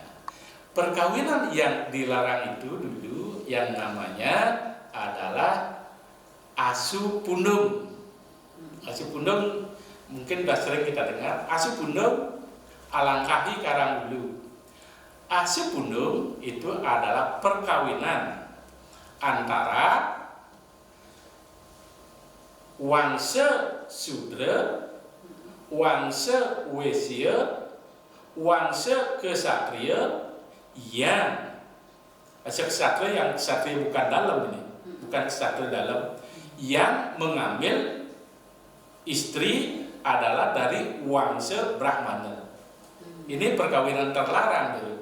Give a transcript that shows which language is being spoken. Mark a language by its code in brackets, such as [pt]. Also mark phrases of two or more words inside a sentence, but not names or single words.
[id] Perkawinan yang dilarang itu dulu yang namanya adalah asu pundung. Asu pundung mungkin sudah sering kita dengar. [ban] Asu pundung alangkahi karang bulu. [id] Asu pundung itu adalah perkawinan antara wangsa sudra, wangsa wesya, wangsa kesatria yang kesatria yang kesatria bukan dalam ini, bukan kesatria dalam, yang mengambil istri adalah dari wangsa Brahmana. Ini perkawinan terlarang dulu.